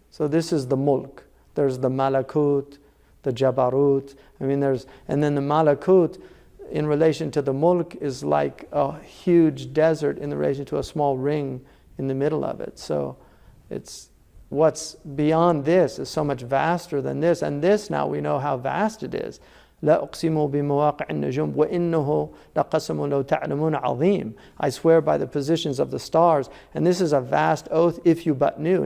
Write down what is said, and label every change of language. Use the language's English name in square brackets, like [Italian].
[English] So this is the mulk. There's the malakut, the jabarut. I mean, and then the malakut in relation to the mulk is like a huge desert in relation to a small ring in the middle of it. So it's what's beyond this is so much vaster than this. And this now we know how vast it is. [Arabic] لا أقسم بمواقع النجوم وإنه لقسم لو تعلمون عظيم. [English] I swear by the positions of the stars, and this is a vast oath if you but knew.